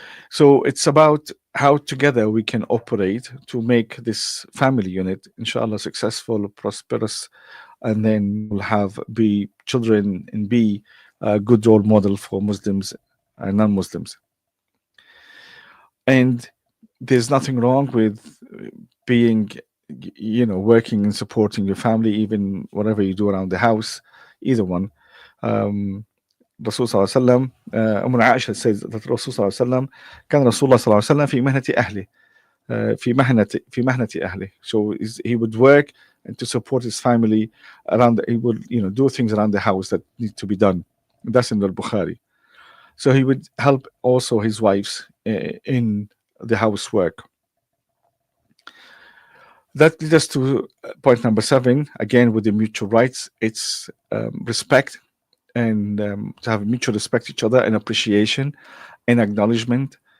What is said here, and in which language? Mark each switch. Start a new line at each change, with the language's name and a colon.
English: So it's about how together we can operate to make this family unit, inshallah, successful, prosperous, and then we'll have be children and be a good role model for Muslims and non-Muslims. And there's nothing wrong with being, working and supporting your family, even whatever you do around the house, either one.
Arabic: Um, الرسول صلى الله عليه وسلم أمنا عائشة
English: says that
Arabic: الرسول صلى الله عليه وسلم كان رسول الله صلى الله عليه وسلم في مهنة أهله في مهنة أهله.
English: So he would work and to support his family around. He would do things around the house that need to be done. That's in the Bukhari. So he would help also his wives in the housework. That leads us to point number 7. Again, with the mutual rights, it's respect, and to have mutual respect each other and appreciation and acknowledgement.